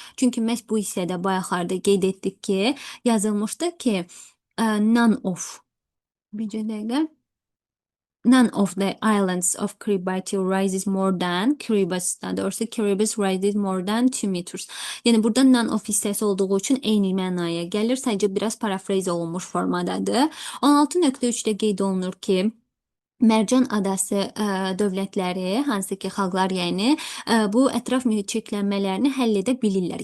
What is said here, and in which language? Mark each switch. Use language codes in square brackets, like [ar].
[az] Çünki məhz bu hissədə bayaqlarda qeyd etdik ki, yazılmışdı ki, [en] none of. [az] Bir dəqiqə. [en] None of the islands of Kiribati rises more than Kiribati rises more than 2 meters. [az] Yəni burada [en] none of [az] hissəsi olduğu üçün eyni mənaya gəlir. Sadəcə biraz parafrez olunmuş formadadır. 16.3-də qeyd olunur ki, Mərcan Adası dövlətləri, hansı ki xalqlar, yəni bu ətraf mühit çirklənmələrini həll edə bilirlər.